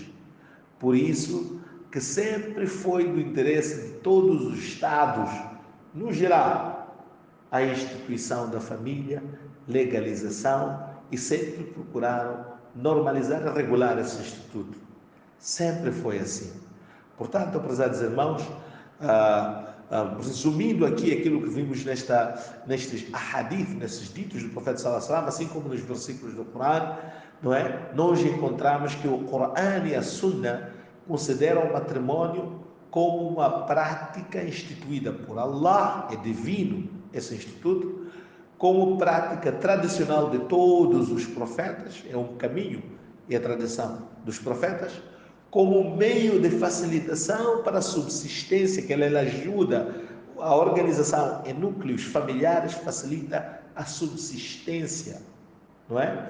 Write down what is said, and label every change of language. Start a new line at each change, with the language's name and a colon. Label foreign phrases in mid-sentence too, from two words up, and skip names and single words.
Portuguese: Por isso que sempre foi do interesse de todos os Estados, no geral, a instituição da família, legalização, e sempre procuraram normalizar e regular esse instituto. Sempre foi assim. Portanto, prezados irmãos, resumindo aqui aquilo que vimos nestes ahadith, nesses ditos do profeta
Arabic: صلى الله عليه وسلم,
Portuguese: assim como nos versículos do Corão, não é? Nós encontramos que o Corão e a Sunna consideram o matrimônio como uma prática instituída por Allah, é divino esse instituto, como prática tradicional de todos os profetas, é um caminho e a tradição dos profetas, como meio de facilitação para a subsistência, que ela ajuda a organização em núcleos familiares, facilita a subsistência, não é?